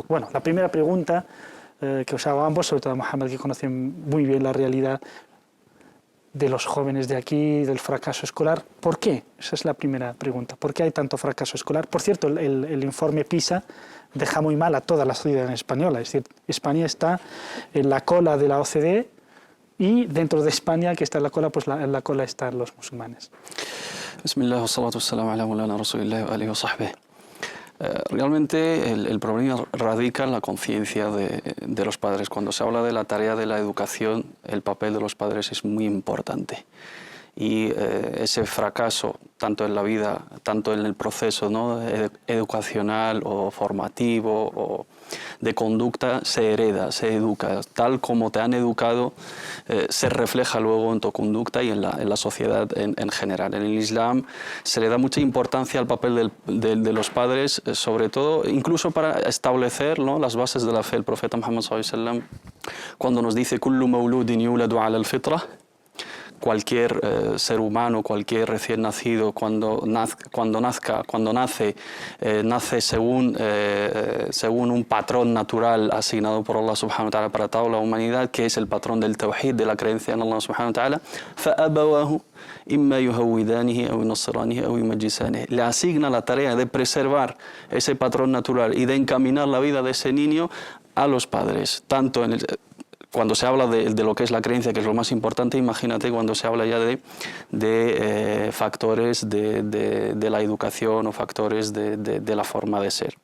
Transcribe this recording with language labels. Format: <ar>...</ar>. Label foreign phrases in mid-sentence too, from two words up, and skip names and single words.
<es>Bueno, la primera pregunta que os hago a ambos, sobre todo a Mohamed, que conoce muy bien la realidad de los jóvenes de aquí, del fracaso escolar. ¿Por qué? Esa es la primera pregunta. ¿Por qué hay tanto fracaso escolar? Por cierto, el informe PISA deja muy mal a toda la sociedad española. Es decir, España está en la cola de la OCDE y dentro de España, que está en la cola, pues en la cola están los musulmanes.</es> <ar>بسم الله، والصلاة والسلام على مولانا رسول الله وآله وصحبه.</ar> <es>Realmente el problema radica en la conciencia de los padres. Cuando se habla de la tarea de la educación, el papel de los padres es muy importante. Y ese fracaso, tanto en la vida, tanto en el proceso, ¿no?, educacional o formativo o de conducta, se hereda, se educa. Tal como te han educado, se refleja luego en tu conducta y en la sociedad en general. En el Islam se le da mucha importancia al papel de los padres, sobre todo, incluso para establecer, ¿no?, las bases de la fe. El profeta Muhammad</es> <ar>صلى الله عليه وسلم,</ar> <es>cuando nos dice</es> <ar>«كل مولود يولد على الفطرة»,</ar> <es>cualquier ser humano, cualquier recién nacido, cuando nace según un patrón natural asignado por Allah</es> <ar>سبحانه وتعالى</ar> <es>para toda la humanidad, que es el patrón del tawhid, de la creencia en Allah</es> <ar>سبحانه وتعالى. فَأَبَوَاهُ إِمَّا يُهَوِّدَانِهِ أَوْ يُنَصِّرَانِهِ أَوْ يُمَجِّسَانِهِ.</ar> <es>Le asigna la tarea de preservar ese patrón natural y de encaminar la vida de ese niño a los padres, tanto en cuando se habla de lo que es la creencia, que es lo más importante. Imagínate cuando se habla ya de factores de la educación o factores de la forma de ser.</es>